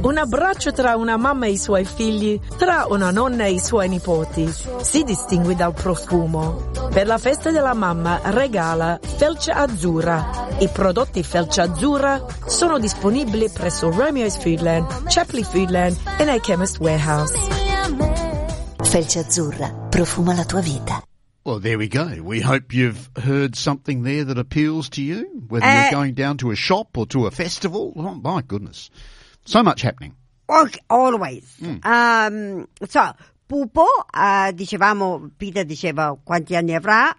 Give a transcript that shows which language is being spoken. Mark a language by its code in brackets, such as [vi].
[it] Un abbraccio tra una mamma e i suoi figli, tra una nonna e i suoi nipoti, si distingue dal profumo. Per la festa della mamma regala Felce Azzurra. I prodotti Felce Azzurra sono disponibili presso Romeo's Foodland, Chapley Foodland e nei Chemist Warehouse. Felce Azzurra, profuma la tua vita. [en] Well, there we go. We hope you've heard something there that appeals to you, whether you're going down to a shop or to a festival. Oh, my goodness. So much happening. Okay, always. Mm. [it] So, Pupo, dicevamo, Peter diceva quanti anni avrà.